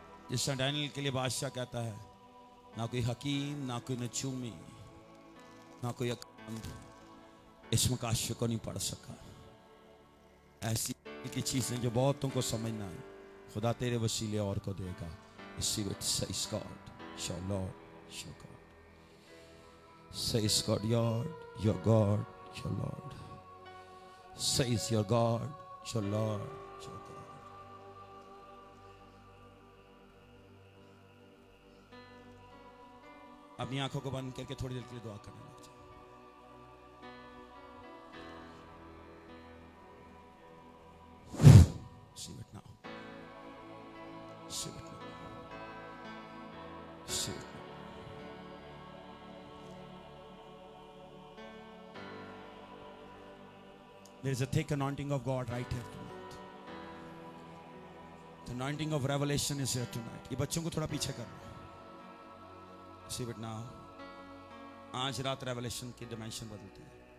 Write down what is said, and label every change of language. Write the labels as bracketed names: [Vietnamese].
[Hindi] जिस डैनियल के लिए बादशाह कहता है, ना कोई हकीम, ना कोई नजूमी, ना कोई अकांत इस मुकाशफे को नहीं पढ़ सका। ऐसी की चीजें जो बहुतों को समझना है, खुदा तेरे वसीले और को देगा। [English] Receive it, says God, your Lord, your God. Says God, your God, your Lord. Says your God, your Lord, your God. [Hindi] अपनी आंखों को बंद करके थोड़ी देर के लिए दुआ करने लग जाए। [English] Receive it now. Receive it now. Receive it now. There is a thick anointing of God right here tonight. The anointing of revelation is here tonight. [Hindi] ये बच्चों को थोड़ा पीछे करना। [English] Receive it now. [Hindi] आज रात रेवलेशन की डिमेंशन बदलती है।